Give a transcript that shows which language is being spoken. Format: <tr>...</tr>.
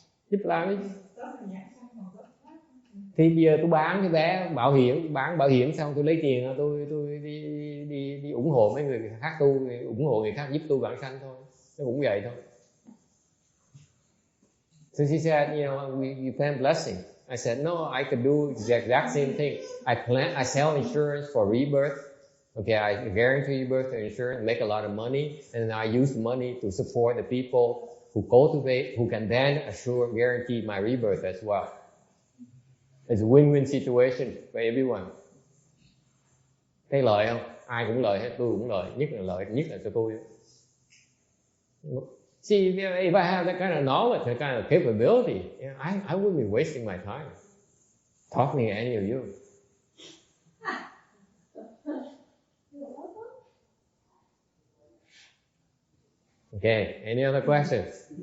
<vi>Giúp làm đi. Thì bây giờ tôi bán cái vé bán bảo hiểm xong tôi lấy tiền tôi đi ủng hộ mấy người khác tu, ủng hộ người khác giúp tu vãng sanh thôi. Nó cũng vậy thôi.</vi> <en>So she said, you plan blessing. I said, no, I could do the exact same thing. I sell insurance for rebirth. Okay, I guarantee rebirth insurance, make a lot of money, and I use the money to support the people who cultivate, who can then guarantee my rebirth as well. It's a win-win situation for everyone.</en> <vi>Thấy lợi không? Ai cũng lợi hết, tôi cũng lợi, nhất là cho tôi.</vi> <en>See, if I have that kind of knowledge, that kind of capability, I wouldn't be wasting my time talking to any of you. Okay, any other questions?</en>